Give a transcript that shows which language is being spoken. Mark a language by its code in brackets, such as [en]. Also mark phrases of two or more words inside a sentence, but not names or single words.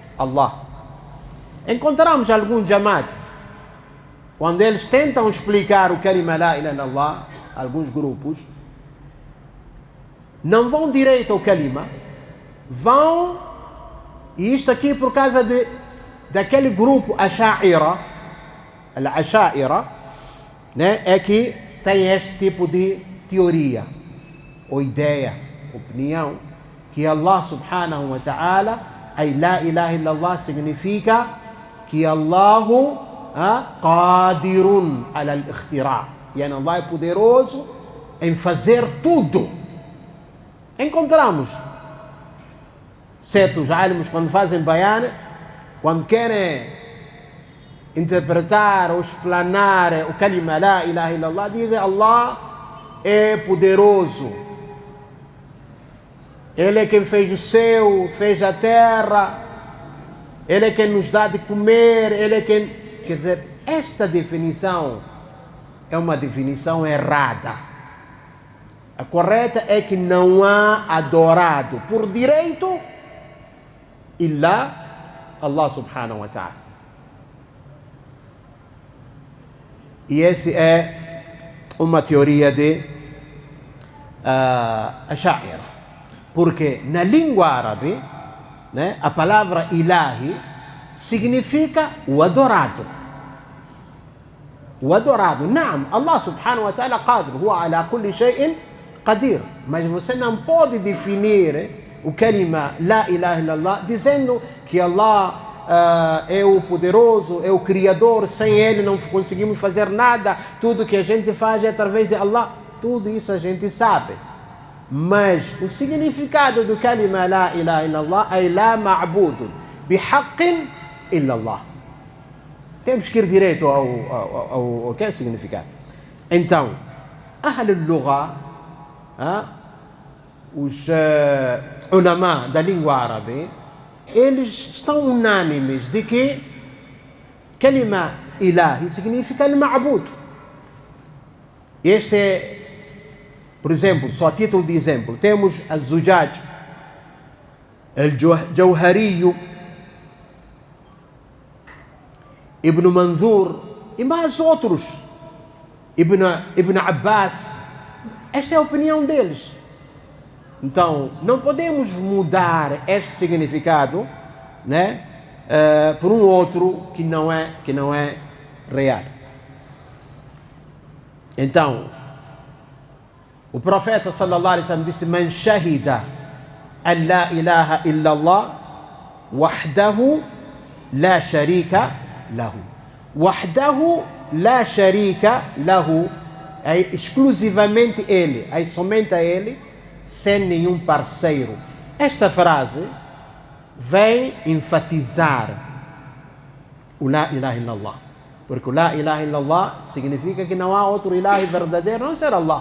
[pt] Allah. Encontramos algum Jamaat, quando eles tentam explicar o kalima [ar] لا إله إلا الله, [pt] alguns grupos, não vão direito ao kalima, vão, e isto aqui por causa daquele grupo Asha'ira, al-Asha'ira, né, é que tem este tipo de teoria, ou ideia, opinião, que [ar] الله سبحانه وتعالى, أي لا إله إلا الله [pt] significa que [ar] الله قادر على الاختراع', [pt] e Allah é poderoso em fazer tudo. Encontramos certos alimos quando fazem bayan, quando querem interpretar ou explanar o kalima [ar] لا إله إلا الله, [pt] dizem Allah é poderoso, Ele é quem fez o céu, fez a terra, Ele é quem nos dá de comer, Ele é quem... Quer dizer, esta definição é uma definição errada. A correta é que não há adorado por direito [ar] إلا الله سبحانه وتعالى. [pt] E essa é uma teoria de Asha'ira. Porque na língua árabe, né, a palavra ilahi significa o adorado. O adorado. [ar] نعم، الله سبحانه وتعالى قادر، هو على كل شيء قدير. [pt] Mas você não pode definir o kalima [ar] لا إله إلا الله [pt] dizendo que Allah é o poderoso, é o criador, sem Ele não conseguimos fazer nada, tudo que a gente faz é através de Allah. Tudo isso a gente sabe. Mas o significado do kalima [ar] لا إله إلا الله [pt] é [ar] لا معبود بحق إلا الله. [pt] Temos que ir direito ao que é o significado. Então, [ar] أهل اللغة, [pt] os ulama da língua árabe, eles estão unânimes de que [ar] كلمة إله [pt] significa al-ma'bud. Este é, por exemplo, só a título de exemplo, temos al-Zujaj, al-Jawhari, Ibn Manzur e mais outros, Ibn Abbas. Esta é a opinião deles. Então, não podemos mudar este significado, né, por um outro que não é real. Então, o profeta [ar] صلى الله عليه وسلم [pt] disse: [ar] "من شهد أن لا إله إلا الله وحده لا شريك له." وحده لا شريك له, [pt] é exclusivamente Ele, é somente a Ele, sem nenhum parceiro. Esta frase vem enfatizar o [ar] لا إله إلا الله, [pt] porque o [ar] لا إله إلا الله [pt] significa que não há outro ilahi verdadeiro a não ser Allah.